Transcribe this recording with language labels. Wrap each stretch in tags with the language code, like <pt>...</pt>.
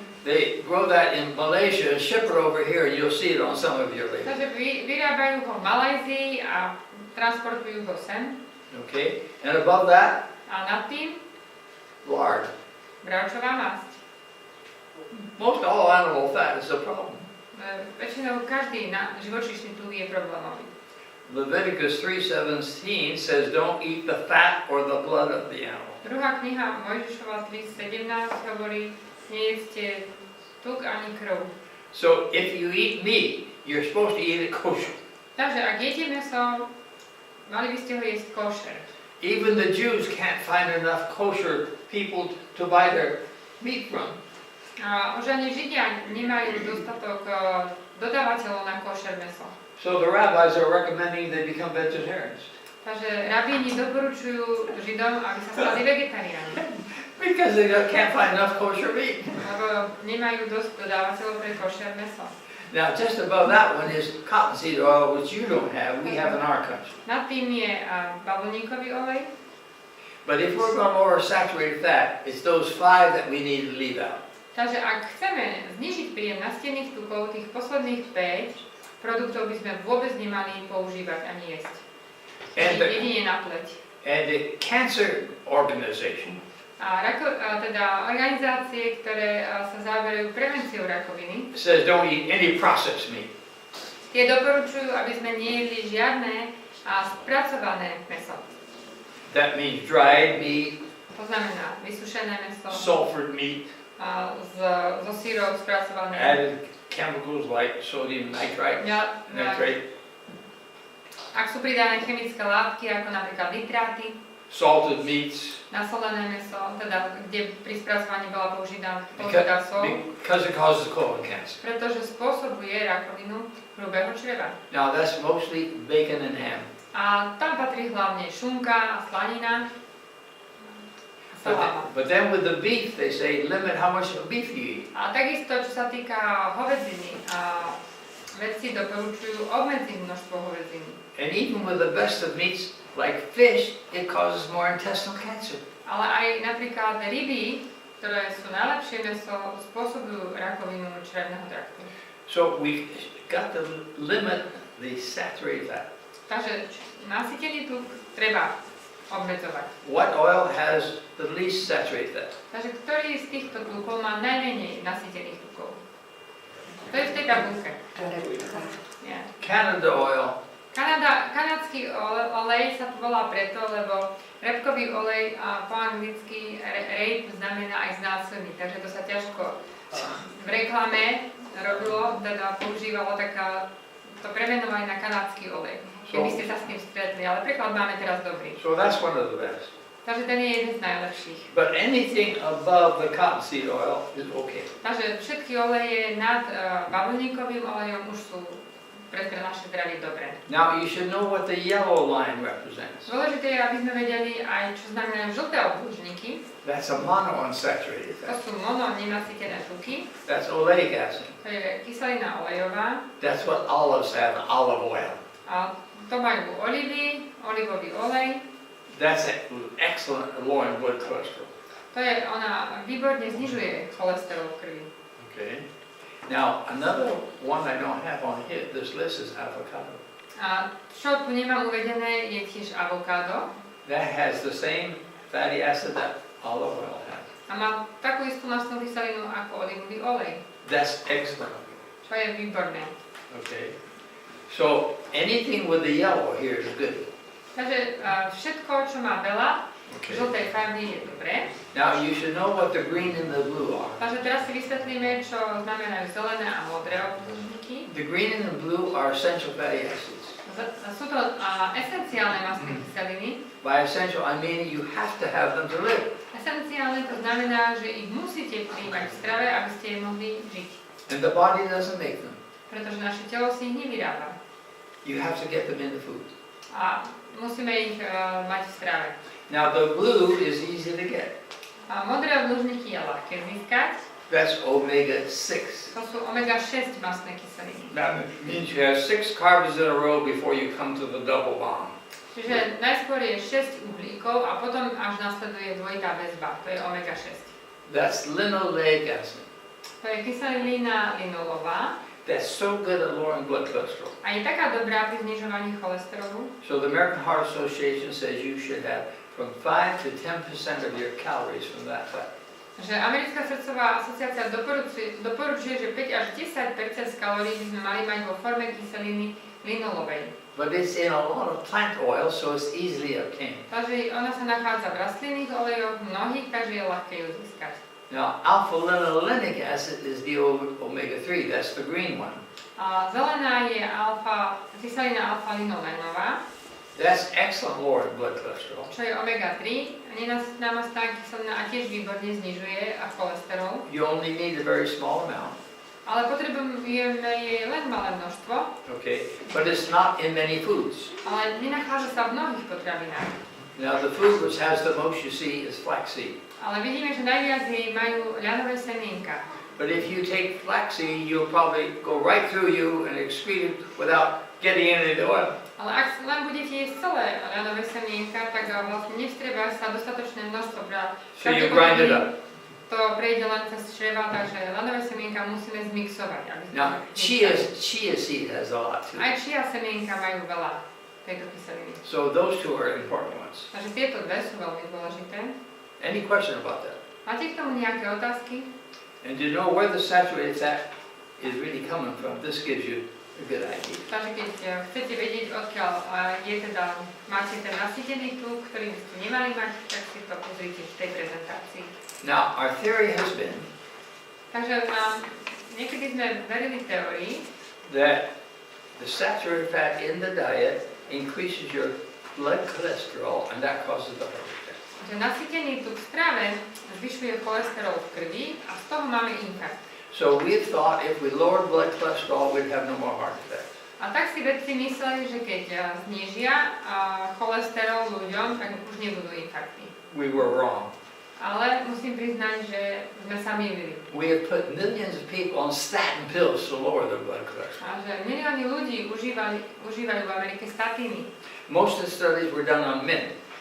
<en>They grow that in Malaysia and ship it over here, and you'll see it on some of your labels.</en> <sk>Takže vyrábajú ho v Malajzii a transportujú ho sem.</sk> <en>Okay? And above that,</en> <sk>A nad tým</sk> <en>lard.</en> <sk>bravčová masť.</sk> <en>Most all animal fat is a problem.</en> <sk>Väčšinou každý živočíšny tuk je problémový.</sk> <en>Leviticus 3:17 says, don't eat the fat or the blood of the animal.</en> <sk>Druhá kniha Mojžišova 3.17 hovorí, nejedzte tuk ani krv.</sk> <en>So if you eat meat, you're supposed to eat it kosher.</en> <sk>Takže ak jete meso, mali by ste ho jesť košer.</sk> <en>Even the Jews can't find enough kosher people to buy their meat from.</en> <sk>A už ani Židia nemajú dostatok dodávateľov na košer meso.</sk> <en>So the rabbis are recommending they become vegetarians.</en> <sk>Takže rabíni doporučujú Židom, aby sa stali vegetariáni.</sk> <en>Because they can't find enough kosher meat.</en> <sk>Lebo nemajú dosť dodávateľov pre košer meso.</sk> <en>Now just above that one is cottonseed oil, which you don't have, we have in our country.</en> <sk>Nad tým je bavlníkový olej.</sk> <en>But if we're going to lower saturated fat, it's those 5 that we need to leave out.</en> <sk>Takže ak chceme znižiť príjem nasýtených tukov, tých posledných 5 produktov by sme vôbec nemali používať ani jesť. Jedine na pleť.</sk> <en>And the cancer organization</en> <sk>A teda organizácie, ktoré sa zaoberajú prevenciou rakoviny,</sk> <en>says don't eat any processed meat.</en> <sk>tie doporučujú, aby sme nejedli žiadne spracované mäso.</sk> <en>That means dried meat,</en> <sk>To znamená vysušené mäso,</sk> <en>sulfured meat,</en> <sk>zo syrov spracované,</sk> <en>added chemicals like sodium nitrite.</en> <sk>ak sú pridané chemické látky, ako napríklad nitráty,</sk> <en>Salted meats,</en> <sk>nasolené mäso, teda kde pri spracovaní bola použitá sol,</sk> <en>because it causes colon cancer.</en> <sk>pretože spôsobuje rakovinu hrubého čreva.</sk> <en>Now that's mostly bacon and ham.</en> <sk>A tam patrí hlavne šunka a slanina.</sk> <en>But then with the beef, they say limit how much beef you eat.</en> <sk>A takisto, čo sa týka hovedziny, vedci doporučujú obmedziť množstvo hovedziny.</sk> <en>And even with the best of meats, like fish, it causes more intestinal cancer.</en> <sk>Ale aj napríklad ryby, ktoré sú najlepšie mäso, spôsobujú rakovinu črevného traktu.</sk> <en>So we got to limit the saturated fat.</en> <sk>Takže nasýtený tuk treba obmedzovať.</sk> <en>What oil has the least saturated fat?</en> <sk>Takže ktorý z týchto tukov má najmenej nasýtených tukov? To je v tej tabulke. Yeah.</sk> <en>Canada oil.</en> <sk>Kanadský olej sa tu volá preto, lebo repkový olej po anglicky rape znamená aj znásilný, takže to sa ťažko v reklame robilo, teda používalo to premenovali na kanadský olej. Keby ste sa s tým stretli, ale preklad máme teraz dobrý.</sk> <en>So that's one of the best.</en> <sk>Takže ten je jeden z najlepších.</sk> <en>But anything above the cottonseed oil is okay.</en> <sk>Takže všetky oleje nad bavlníkovým olejom už sú pre naše zdravie dobré.</sk> <en>Now you should know what the yellow line represents.</en> <sk>Dôležité je, aby sme vedeli aj, čo znamenajú žlté obdĺžniky.</sk> <en>That's a monounsaturated</en> <sk>To</sk> <en>fat.</en> <sk>sú mononenasytené tuky.</sk> <en>That's oleic acid.</en> <sk>To je kyselina olejová.</sk> <en>That's what olives have, olive oil.</en> <sk>A to majú olivy, olivový olej.</sk> <en>That's excellent at lowering blood cholesterol.</en> <sk>Ona výborne znižuje cholesterol v krvi.</sk> <en>Okay. Now another one I don't have on here, this list is avocado.</en> <sk>A čo tu nemám uvedené, je tiež avokádo.</sk> <en>That has the same fatty acid that olive oil has.</en> <sk>A má takú istú masnú kyselinu ako olivový olej.</sk> <en>That's excellent.</en> <sk>Čo je výborné.</sk> <en>Okay. So anything with the yellow here is good.</en> <sk>Takže všetko, čo má veľa</sk> <en>Okay.</en> <sk>žltej farby, je dobré.</sk> <en>Now you should know what the green and the blue are.</en> <sk>Takže teraz si vysvetlíme, čo znamenajú zelené a modré obdĺžniky.</sk> <en>The green and the blue are essential fatty acids.</en> <sk>Sú to esenciálne mastné kyseliny.</sk> <en>By essential, I mean you have to have them to live.</en> <sk>Esenciálne to znamená, že ich musíte príjmať v strave, aby ste ich mohli žiť.</sk> <en>And the body doesn't make them.</en> <sk>Pretože naše telo si ich nevyrába.</sk> <en>You have to get them in the food.</en> <sk>A musíme ich mať v strave.</sk> <en>Now the blue is easy to get.</en> <sk>A modré obdĺžniky je ľahké získať.</sk> <en>That's omega-6.</en> <sk>To sú omega-6 mastné kyseliny.</sk> <en>That means you have 6 carbons in a row before you come to the double bond.</en> <sk>Čiže najskôr je 6 uhlíkov a potom až nasleduje dvojitá väzba. To je omega-6.</sk> <en>That's linoleic acid.</en> <sk>To je kyselina linolová</sk> <en>That's so good at lowering blood cholesterol.</en> <sk>a je taká dobrá pri znižovaní cholesterolu.</sk> <en>So the American Heart Association says you should have from 5 to 10% of your calories from that fat.</en> <sk>Že Americká srdcová asociácia doporučuje, že 5 až 10% z kalórií by sme mali mať vo forme kyseliny linolovej.</sk> <en>But it's in a lot of plant oil, so it's easily obtained.</en> <sk>Takže ona sa nachádza v rastlinných olejoch mnohých, takže je ľahké ju získať.</sk> <en>Now, alpha-linolenic acid is the omega-3, that's the green one.</en> <sk>A zelená je kyselina alfa-linolenová,</sk> <en>That's excellent lowering blood cholesterol.</en> <sk>čo je omega-3, nenasytná mastná kyselina a tiež výborne znižuje cholesterol.</sk> <en>You only need a very small amount,</en> <sk>Ale potrebujeme jej len malé množstvo,</sk> <en>okay? But it's not in many foods.</en> <sk>ale nenachádza sa v mnohých potravinách.</sk> <en>Now, the food which has the most, you see, is flaxseed.</en> <sk>Ale vidíme, že najviac jej majú ľanové semienka.</sk> <en>But if you take flaxseed, you'll probably go right through you and excrete it without getting any of the oil.</en> <sk>Ale ak len budete jesť celé ľanové semienka, tak vlastne nevstrieba sa dostatočné množstvo.</sk> <en>So you grind it up.</en> <sk>To prejde len cez čreva, takže ľanové semienka musíme zmixovať. Aby sme</sk> <en>Now, chia seed has a lot too.</en> <sk>Aj chia semienka majú veľa tejto kyseliny.</sk> <en>So those two are important ones.</en> <sk>Takže tieto dve sú veľmi dôležité.</sk> <en>Any question about that?</en> <sk>Máte k tomu nejaké otázky?</sk> <en>And you know where the saturated fat is really coming from. This gives you a good idea.</en> <sk>Takže keď chcete vedieť, odkiaľ máte ten nasýtený tuk, ktorý by ste nemali mať, tak si to pozrite v tej prezentácii.</sk> <en>Now, our theory has been</en> <sk>Takže niekedy sme verili teórii,</sk> <en>that the saturated fat in the diet increases your blood cholesterol, and that causes the heart attack.</en> <sk>že nasýtený tuk v strave zvyšuje cholesterol v krvi a z toho máme infarkt.</sk> <en>So we thought if we lowered blood cholesterol, we'd have no more heart attacks.</en> <sk>A tak si vedci mysleli, že keď znížia cholesterol ľuďom, tak už nebudú infarkty.</sk> <en>We were wrong.</en> <sk>Ale musím priznať, že sme sa mýlili.</sk> <en>We have put millions of people on statin pills to lower their blood cholesterol.</en> <sk>A že milióny ľudí užívajú v Amerike statíny,</sk> <en>Most of the studies were done on men,</en>